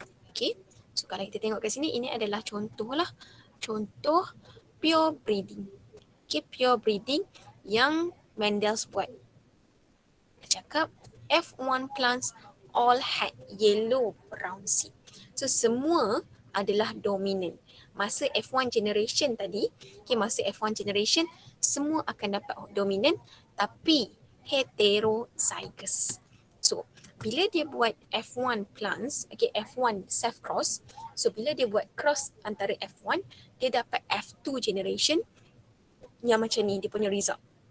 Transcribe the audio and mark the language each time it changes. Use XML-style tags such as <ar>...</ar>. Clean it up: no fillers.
<ms>Okay, so kalau kita tengok kat sini, ini adalah contoh pure breeding. Okay, pure breeding yang Mendel's buat. Dia cakap</ms> <en>F1 plants all had yellow brown seed.</en> <ms>So semua adalah dominant. Masa F1 generation tadi, okay, masa F1 generation semua akan dapat dominant tapi heterozygous. So bila dia buat F1 plants, okay, F1 self cross, so bila dia buat cross antara F1, dia dapat F2 generation yang macam ni dia punya result.</ms>